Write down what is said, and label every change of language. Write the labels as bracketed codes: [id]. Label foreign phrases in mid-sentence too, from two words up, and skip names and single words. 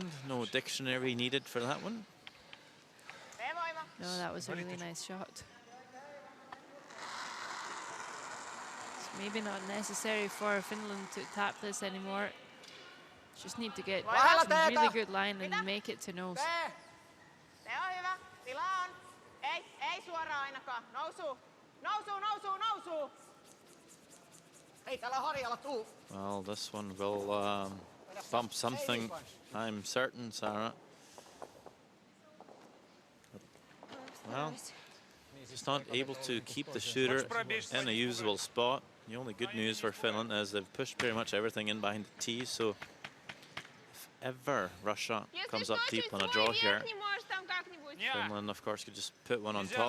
[en] No dictionary needed for that one. No, that was a really nice shot. It's maybe not necessary for Finland to tap this anymore. Just need to get some really good line and make it to nose. [fi] Se on hyvä. Tila on. Ei suoraan ainakaan. Nousu. Nousu, nousu, nousu. Hei, täällä Harjalla tuu. [en] Well, this one will bump something, I'm certain, Sarah. Well, he's not able to keep the shooter in a usable spot. The only good news for Finland is they've pushed pretty much everything in behind the tee, so if ever Russia comes up deep on a draw here, Finland, of course, could just put one on top.